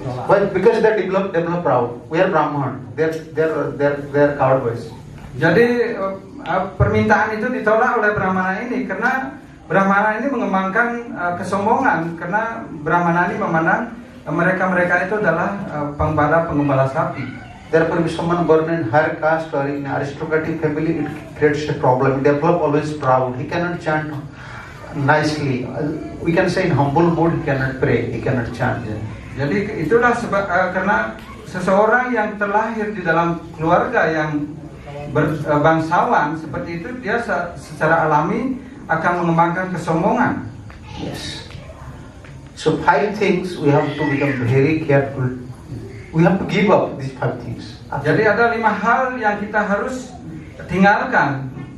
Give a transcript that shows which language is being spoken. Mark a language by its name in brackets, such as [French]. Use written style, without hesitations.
[English] Well, because they develop proud. We are Brahman. They're cowboys. [Indonesian] Jadi permintaan itu ditolak oleh Brahmana ini karena Brahmana ini mengembangkan kesombongan, karena Brahmana ini memandang mereka itu adalah pengembala sapi. [English] Therefore, if someone born in higher caste or in aristocratic family, it creates a problem. He develop always proud. He cannot chant nicely. We can say in humble mood, he cannot pray. He cannot chant. [Indonesian] Jadi itulah sebab karena seseorang yang terlahir di dalam keluarga yang berbangsawan seperti itu, dia secara alami akan mengembangkan kesombongan. [English] Yes. So 5 things we have to become very careful. We have to give up these 5 things. [Indonesian] Jadi ada 5 hal yang kita harus tinggalkan.